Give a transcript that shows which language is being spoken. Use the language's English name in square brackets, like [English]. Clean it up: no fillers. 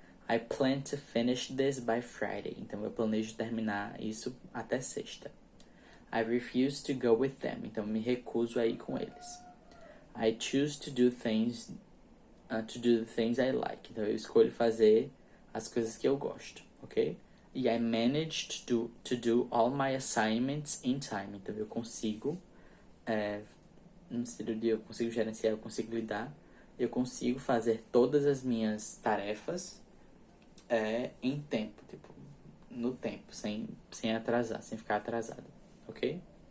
[English] I plan to finish this by Friday. [Portuguese] Então, eu planejo terminar isso até sexta. [English] I refuse to go with them. [Portuguese] Então, eu me recuso a ir com eles. [English] I choose to do things the things I like. [Portuguese] Então, eu escolho fazer as coisas que eu gosto, ok? [English] E I manage to do all my assignments in time. [Portuguese] Então, eu consigo, no sentido de eu consigo gerenciar, eu consigo lidar, eu consigo fazer todas as minhas tarefas em tempo, tipo, no tempo, sem atrasar, sem ficar atrasado, ok?